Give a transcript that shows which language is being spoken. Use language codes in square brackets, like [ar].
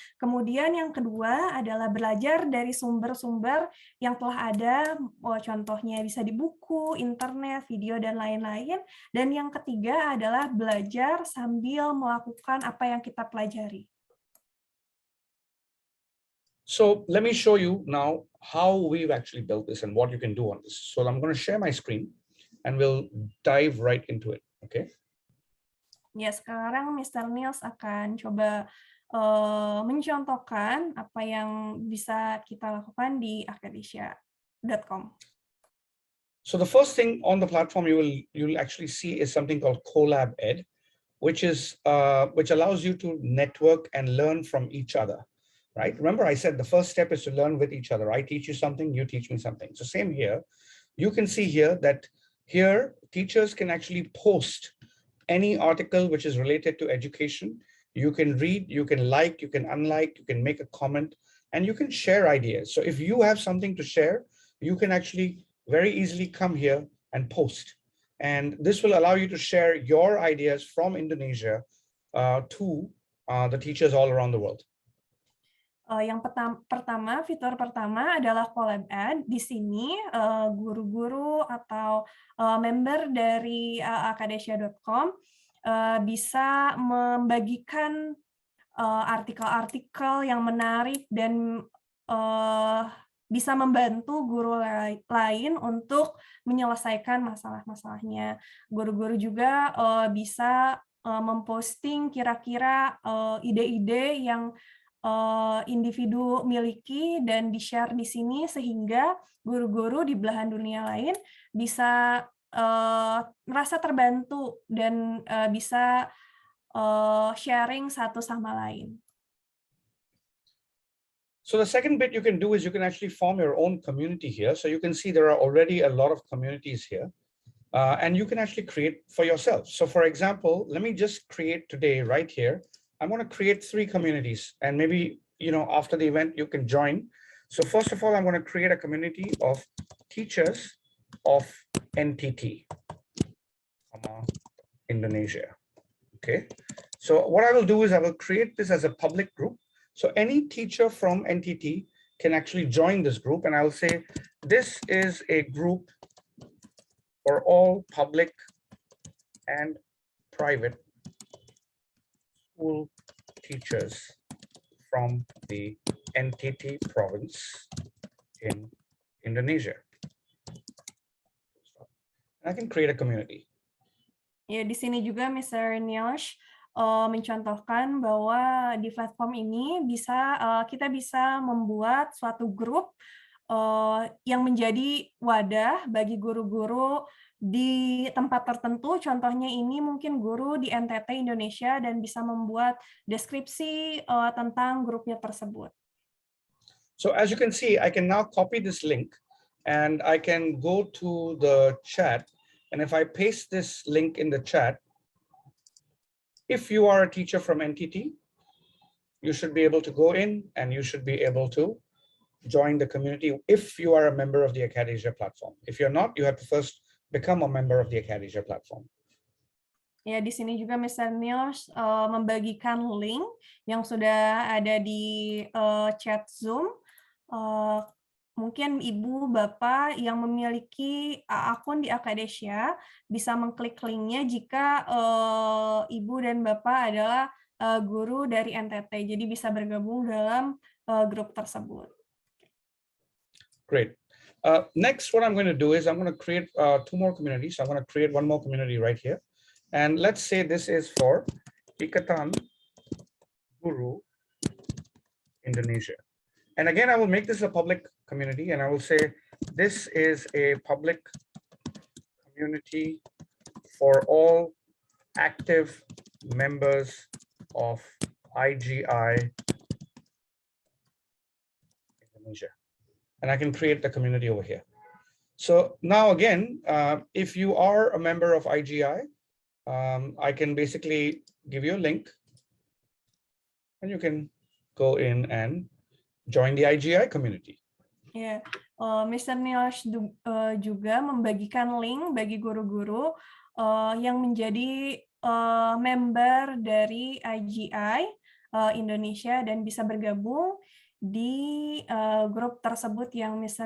[id] Kemudian yang kedua adalah belajar dari sumber-sumber yang telah ada, contohnya bisa di buku, internet, video, dan lain-lain. Dan yang ketiga adalah belajar sambil melakukan apa yang kita pelajari. [en] So let me show you now how we've actually built this and what you can do on this. So I'm going to share my screen and we'll dive right into it. Okay. [id] Ya, sekarang Mr. Niels akan coba mencontohkan apa yang bisa kita lakukan di acadasia.com. [en] So the first thing on the platform you'll actually see is something called Colab Ed, which allows you to network and learn from each other. Right? Remember, I said the first step is to learn with each other. I teach you something, you teach me something. So same here. You can see here that here teachers can actually post any article which is related to education. You can read, you can like, you can unlike, you can make a comment, and you can share ideas. So if you have something to share, you can actually very easily come here and post. And this will allow you to share your ideas from Indonesia to the teachers all around the world. [id] Yang pertama, fitur pertama adalah Colab Ed. Di sini guru-guru atau member dari acadasia.com bisa membagikan artikel-artikel yang menarik dan bisa membantu guru lain untuk menyelesaikan masalah-masalahnya. Guru-guru juga bisa memposting kira-kira ide-ide yang individu miliki dan di-share di sini sehingga guru-guru di belahan dunia lain bisa merasa terbantu dan bisa sharing satu sama lain. [en] So the second bit you can do is you can actually form your own community here. So you can see there are already a lot of communities here, and you can actually create for yourself. So for example, let me just create today right here. I'm going to create 3 communities, and maybe, after the event you can join. So first of all, I'm going to create a community of teachers of NTT, Indonesia. Okay. So what I will do is I will create this as a public group. So any teacher from NTT can actually join this group, and I will say, this is a group for all public and private school teachers from the NTT province in Indonesia. And I can create a community. [id] Ya, di sini juga Mr. Niels mencontohkan bahwa di platform ini kita bisa membuat suatu grup yang menjadi wadah bagi guru-guru di tempat tertentu. Contohnya ini mungkin guru di NTT Indonesia dan bisa membuat deskripsi tentang grupnya tersebut. [en] So as you can see, I can now copy this link and I can go to the chat. And if I paste this link in the chat, if you are a teacher from NTT, you should be able to go in and you should be able to join the community if you are a member of the Acadesia platform. If you're not, you have to first become a member of the Acadesia platform. [id] Ya, di sini juga Mr. Niels membagikan link yang sudah ada di chat Zoom. Mungkin Ibu, Bapak yang memiliki akun di Acadesia bisa mengklik linknya jika Ibu dan Bapak adalah guru dari NTT. Jadi bisa bergabung dalam grup tersebut. [en] Great. Next, what I'm going to do is I'm going to create 2 more communities. I'm going to create 1 more community right here. And let's say this is for Ikatan Guru Indonesia. And again, I will make this a public community and I will say, this is a public community for all active members of IGI Indonesia. And I can create the community over here. So now again, if you are a member of IGI, I can basically give you a link and you can go in and join the IGI community. [id] Ya, Mr. Niels juga membagikan link bagi guru-guru yang menjadi member dari IGI Indonesia dan bisa bergabung di grup tersebut yang Mr.